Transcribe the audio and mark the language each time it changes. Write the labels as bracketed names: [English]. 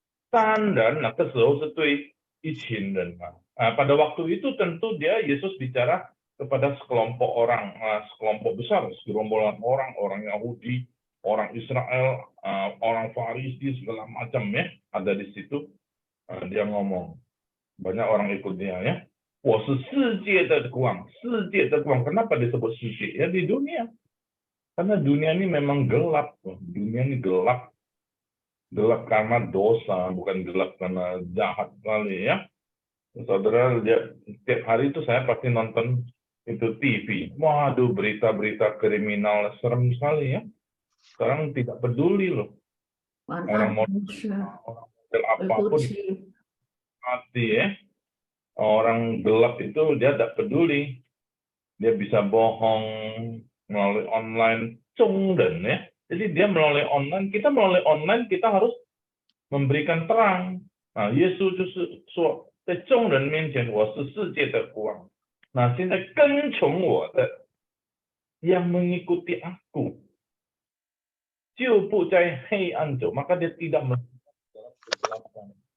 [Chinese] 当然那个时候是对一群人嘛。 [Indonesian] pada waktu itu tentu Yesus bicara kepada sekelompok orang, sekelompok besar, segerombolan orang, orang Yahudi, orang Israel, orang Farisi segala macam ya, ada di situ. Dia ngomong, banyak orang ikut dia ya. [Chinese] 我是世界的光，世界的光. [Indonesian] Kenapa disebut 世界? Ya di dunia. Karena dunia ini memang gelap. Dunia ini gelap. Gelap karena dosa, bukan gelap karena jahat kali ya. Saudara, setiap hari itu saya pasti nonton itu TV. Waduh, berita-berita kriminal serem sekali ya. Sekarang tidak peduli loh. Orang model apapun mati ya. Orang gelap itu dia tidak peduli. Dia bisa bohong melalui online, dan ya. Jadi dia melalui online, kita melalui online kita harus memberikan terang. [Chinese] Nah, Yesus就是说，在众人面前我是世界的光。那现在跟从我的， [Indonesian] yang mengikuti aku， [Chinese] 就不在黑暗走， [Indonesian] maka dia tidak dalam kegelapan。